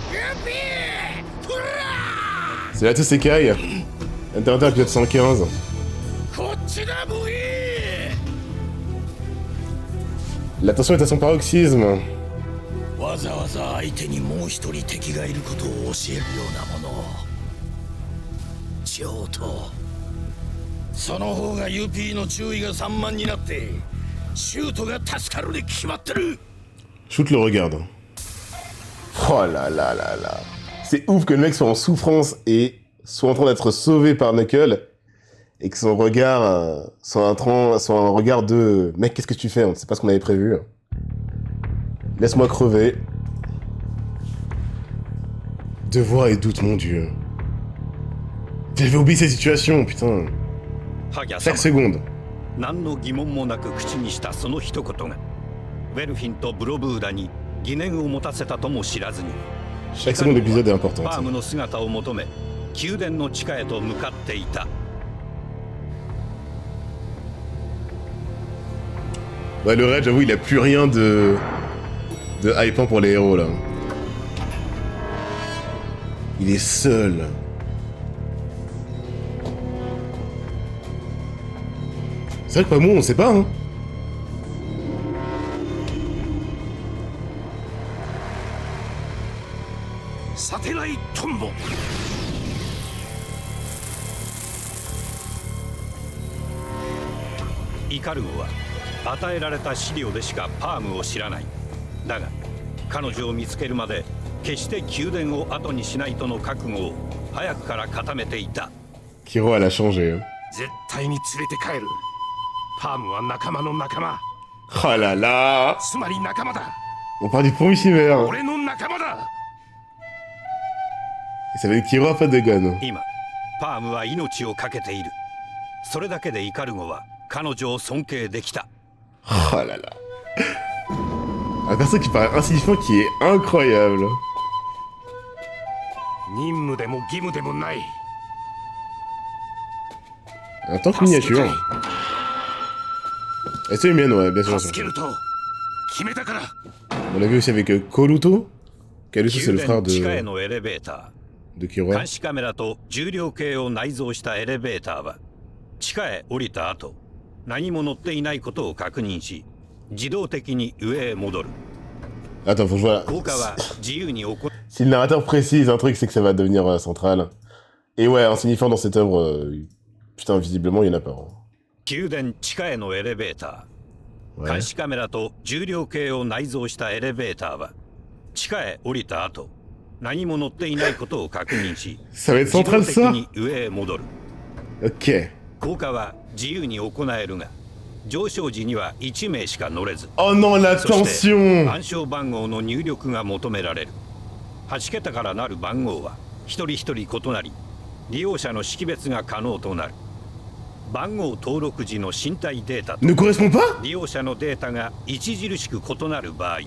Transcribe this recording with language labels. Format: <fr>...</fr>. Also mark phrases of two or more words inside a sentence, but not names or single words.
<fr>C'est là tous ces cailles. Internet épisode 115. La tension est à son paroxysme.</fr> <ja>わざわざ相手にもう一人敵がいることを教えるようなもの。上等。その方が UP の注意が散漫になってシュートが助かるに決まってる。</ja> <fr>Shoot le regarde. Oh là là là là. C'est ouf que le mec soit en souffrance et soit en train d'être sauvé par Knuckle et que son regard soit un regard de mec, qu'est-ce que tu fais? On ne sait pas ce qu'on avait prévu. Laisse-moi crever. Devoir et doute, mon dieu. J'avais oublié ces situations, putain. Chaque seconde.</fr> <ja>何の疑問もなく口にしたその一言がウェルフィンとブロブーダに疑念を持たせたとも知らずに</ja> <fr>Chaque seconde d'épisode est importante.</fr> <ja>パームの姿を求め宮殿の地下へと向かっていた。</ja> <fr>Ouais, le raid, j'avoue, il a plus rien de hypant pour les héros là. Il est seul. C'est vrai que pas moi, on sait pas, hein. Satellite Tombo.</fr> <ja>イカルゴは与えられた資料でしかパームを知らない。だが彼女を見つけるまで決して宮殿を後にしないとの覚悟を早くから固めていた。</ja> <fr>Kiro, elle a changé.</fr> <ja>絶対に連れて帰る。パームは仲間の仲間。</ja> <fr>Oh là là.</fr> <ja>つまり仲間だ。</ja> <fr>On parle du promissivère.</fr> <ja>俺の仲間だ。</ja> <fr>Ça veut dire que Kiro a pas de gun.</fr> <ja>今パームは命を懸けている。それだけでイカルゴは彼女を尊敬できた。</ja> <fr>Oh là là. Un perso qui paraît insignifiant qui est incroyable.</fr> <ja>任務でも義務でもない。</ja> <fr>Un tank miniature. Et c'est humaine, ouais, bien sûr.</fr> <ja>助けると決めたから。</ja> <fr>On l'a vu aussi avec Koluto. Koluto, c'est le</fr> <ja>宮</ja> <fr>frère</fr> <ja>殿地下へ</ja> <fr>de</fr> <ja>のエレベータ</ja> <fr>Kiro.</fr> <ja>ー、監視カメラと重量計を内蔵したエレベーターは地下へ降りた後何も乗っていないことを確認し自動的に上へ戻る。</ja> <fr>Attends, faut que je vois.</fr> <ja>効果は自由に行う。</ja> <fr>Si le narrateur précise un truc, c'est que ça va devenir central. Et ouais, insignifiant dans cette œuvre, putain, visiblement, il y en a pas. Hein.</fr> <ja>宮殿地下へのエレベーター、</ja> <fr>Ouais.</fr> <ja>監視カメラと重量計を内蔵したエレベーターは地下へ降りた後何も乗っていないことを確認し</ja> <fr>Ça va être</fr> <ja>自</ja> <fr>central</fr> <ja>動的</ja> <fr>ça?</fr> <ja>に上へ戻る。</ja> <fr>Ok.</fr> <ja>降下は自由に行えるが上昇時には1名しか乗れず</ja> <fr>Oh non, la</fr> <ja>そして</ja> <fr>tension!</fr> <ja>暗証番号の入力が求められる。8桁からなる番号は一人一人異なり利用者の識別が可能となる。番号登録時の身体データと</ja> <fr>Ne correspond pas?</fr> <ja>利用者のデータが著しく異なる場合</ja>